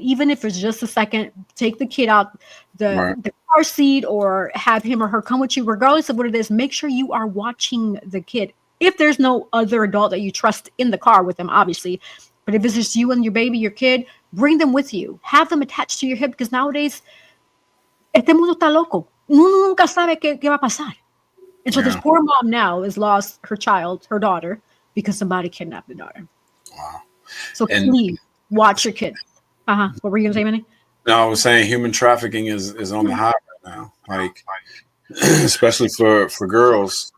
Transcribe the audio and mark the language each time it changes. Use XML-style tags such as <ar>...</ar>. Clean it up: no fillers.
<en>Even if it's just a second, take the kid out the car seat or have him or her come with you, regardless of what it is. Make sure you are watching the kid. If there's no other adult that you trust in the car with them, obviously. But if it's just you and your baby, your kid, bring them with you. Have them attached to your hip because nowadays,</en> <es>este mundo está loco. Uno nunca sabe qué va a pasar.</es> <en>And so this poor mom now has lost her child, her daughter, because somebody kidnapped the daughter. Wow. So please watch your kids. What were you going to say, Manny? No, I was saying human trafficking is on the high right now. Like, especially for girls.</en>